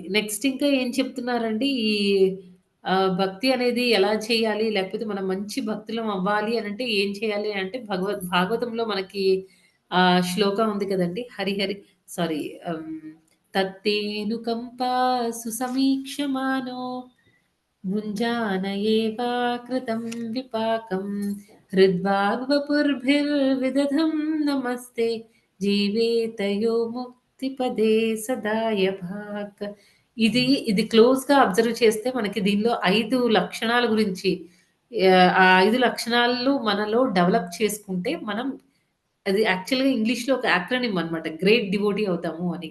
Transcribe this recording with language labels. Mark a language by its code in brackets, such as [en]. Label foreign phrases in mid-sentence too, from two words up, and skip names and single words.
[te] నెక్స్ట్ ఇంకా ఏం చెప్తున్నారండి, భక్తి అనేది ఎలా చేయాలి? లేకపోతే మనం మంచి భక్తులం అవ్వాలి అనంటే ఏం చేయాలి అంటే భాగవతంలో మనకి శ్లోకం ఉంది కదండీ! [sa] సారీ తత్తేను కంపా సుసమీక్షమానో భుञ्जान एवाकृतं विपाकं हृद्वाग्वपुर्भिर्विदधं नमस्ते जीवेतयो ముక్తిపదే సదాయభాక్. [te] ఇది [en] closeగా observe [te] చేస్తే మనకి దీనిలో 5 లక్షణాల గురించి ఆ 5 లక్షణాలు మనలో డెవలప్ చేసుకుంటే మనం అది [en] actuallyగా Englishలో [te] ఒక యాక్రోనిమ్ అన్నమాట. [en] great devotee [te] అవుతాము అని.